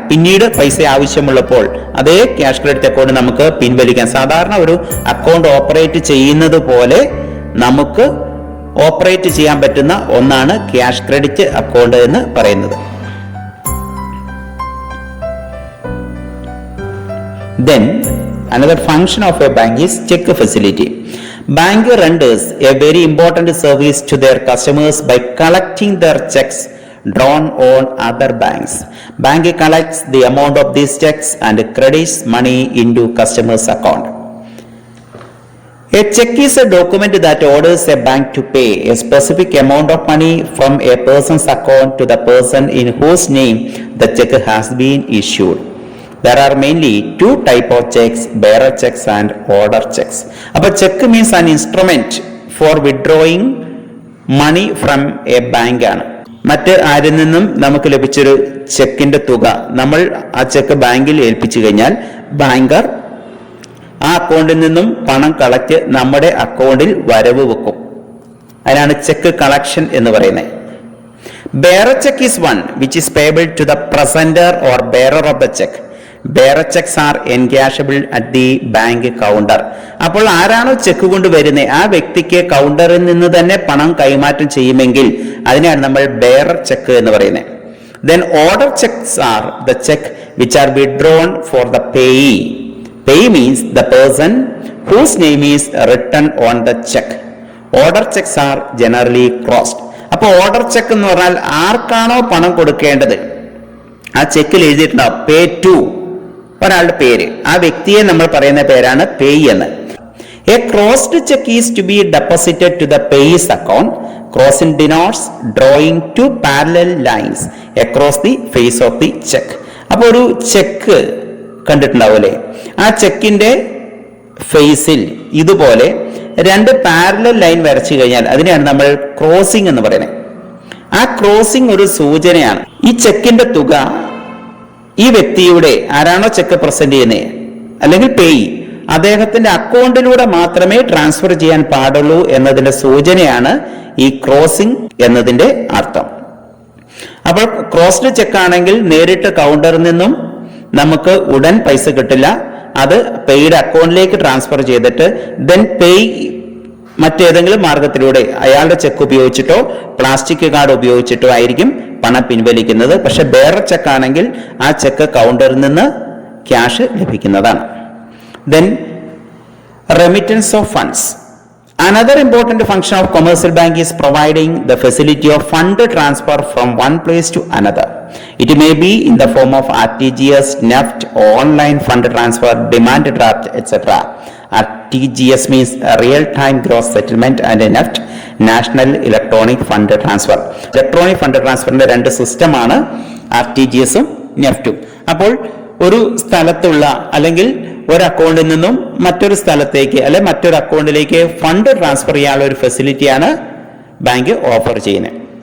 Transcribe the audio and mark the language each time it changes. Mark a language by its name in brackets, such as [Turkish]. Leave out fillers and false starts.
[Malayalam] പിന്നീട് പൈസ ആവശ്യമുള്ളപ്പോൾ അതേ ക്യാഷ് ക്രെഡിറ്റ് അക്കൗണ്ട് നമുക്ക് പിൻവലിക്കാം. സാധാരണ ഒരു അക്കൗണ്ട് ഓപ്പറേറ്റ് ചെയ്യുന്നത് പോലെ നമുക്ക് ഓപ്പറേറ്റ് ചെയ്യാൻ പറ്റുന്ന ഒന്നാണ് ക്യാഷ് ക്രെഡിറ്റ് അക്കൗണ്ട് എന്ന് പറയുന്നത്. [English] Then another function of a bank is check facility. Bank renders a very important service to their customers by collecting their checks drawn on other banks. Bank collects the amount of these checks and credits money into customer's account. A check is a document that orders a bank to pay a specific amount of money from a person's account to the person in whose name the check has been issued. There are mainly two types of checks, bearer checks and order checks. അപ്പോൾ check means an instrument for withdrawing money from a bank ആണ്. [Malayalam] മറ്റ് ആരിൽ നിന്നും നമുക്ക് ലഭിച്ചൊരു ചെക്കിന്റെ തുക നമ്മൾ ആ check ബാങ്കിൽ ഏൽപ്പിച്ചു കഴിഞ്ഞാൽ ബാങ്കർ ആ അക്കൗണ്ടിൽ നിന്നും പണം കളക്ട് നമ്മുടെ അക്കൗണ്ടിൽ വരവ് വെക്കും. അതിനാണ് ചെക്ക് കളക്ഷൻ എന്ന് പറയുന്നത്. [English] Bearer check is one which is payable to the presenter or bearer of the check. Bearer cheques are encashable at the bank counter. [Malayalam] അപ്പോൾ ആരാണോ ചെക്ക് കൊണ്ട് വരുന്നത് ആ വ്യക്തിക്ക് കൗണ്ടറിൽ നിന്ന് തന്നെ പണം കൈമാറ്റം ചെയ്യുമെങ്കിൽ അതിനെയാണ് നമ്മൾ ബെയറർ ചെക്ക് എന്ന് പറയുന്നത്. [English] Then order checks are the check which are withdrawn for the payee. Payee means the person whose name is written on the check. Order checks are generally crossed. [Malayalam] അപ്പോൾ ഓർഡർ ചെക്ക് എന്ന് പറഞ്ഞാൽ ആർക്കാണോ പണം കൊടുക്കേണ്ടത് ആ ചെക്കിൽ എഴുതിയിട്ടുണ്ടാവും pay to ഒരാളുടെ പേര്, ആ വ്യക്തിയെ നമ്മൾ പറയുന്ന പേരാണ് പേയി എന്ന്. [English] A crossed check is to be deposited to the payee's account. Crossing denotes drawing two parallel lines across the face of the check. [Malayalam] അപ്പോൾ ഒരു ചെക്ക് കണ്ടിട്ടുണ്ടാവൂലേ, ആ ചെക്കിന്റെ ഫേസിൽ ഇതുപോലെ രണ്ട് പാരലൽ ലൈൻ വരച്ചു കഴിഞ്ഞാൽ അതിനെയാണ് നമ്മൾ ക്രോസിംഗ് എന്ന് പറയുന്നത്. ആ ക്രോസിംഗ് ഒരു സൂചനയാണ്. ഈ ചെക്കിന്റെ തുക ഈ വ്യക്തിയുടെ ആരാണോ ചെക്ക് പ്രസന്റ് ചെയ്യുന്നത് അല്ലെങ്കിൽ പേയി അദ്ദേഹത്തിന്റെ അക്കൗണ്ടിലൂടെ മാത്രമേ ട്രാൻസ്ഫർ ചെയ്യാൻ പാടുള്ളൂ എന്നതിന്റെ സൂചനയാണ് ഈ ക്രോസിംഗ് എന്നതിന്റെ അർത്ഥം. അപ്പോൾ ക്രോസ്ഡ് ചെക്ക് ആണെങ്കിൽ നേരിട്ട് കൗണ്ടറിൽ നിന്നും നമുക്ക് ഉടൻ പൈസ കിട്ടില്ല, അത് പേയുടെ അക്കൗണ്ടിലേക്ക് ട്രാൻസ്ഫർ ചെയ്തിട്ട് ദെൻ പേയ് മറ്റേതെങ്കിലും മാർഗത്തിലൂടെ അയാളുടെ ചെക്ക് ഉപയോഗിച്ചിട്ടോ പ്ലാസ്റ്റിക് കാർഡ് ഉപയോഗിച്ചിട്ടോ ആയിരിക്കും പണം പിൻവലിക്കുന്നത്. പക്ഷെ ബെയറർ ചെക്ക് ആണെങ്കിൽ ആ ചെക്ക് കൗണ്ടറിൽ നിന്ന് ക്യാഷ് ലഭിക്കുന്നതാണ്. [English] Then remittance of funds. Another important function of commercial bank is providing the facility of fund transfer from one place to another. It may be in the form of RTGS, NEFT, online fund transfer, demand draft, etc. RTGS means real-time gross settlement and NEFT, National Electronic Fund Transfer. [Malayalam] Electronic Fund Transfer ന്റെ രണ്ട് സിസ്റ്റമാണ് RTGS-ഉം NEFT-ഉം. അപ്പോൾ ഒരു സ്ഥലത്തുള്ള അല്ലെങ്കിൽ ഒരു അക്കൗണ്ടിൽ നിന്നും മറ്റൊരു സ്ഥലത്തേക്ക് അല്ലെ മറ്റൊരു അക്കൗണ്ടിലേക്ക് ഫണ്ട് ട്രാൻസ്ഫർ ചെയ്യാനുള്ള ഒരു ഫെസിലിറ്റിയാണ് ബാങ്ക് ഓഫർ ചെയ്യുന്നത്.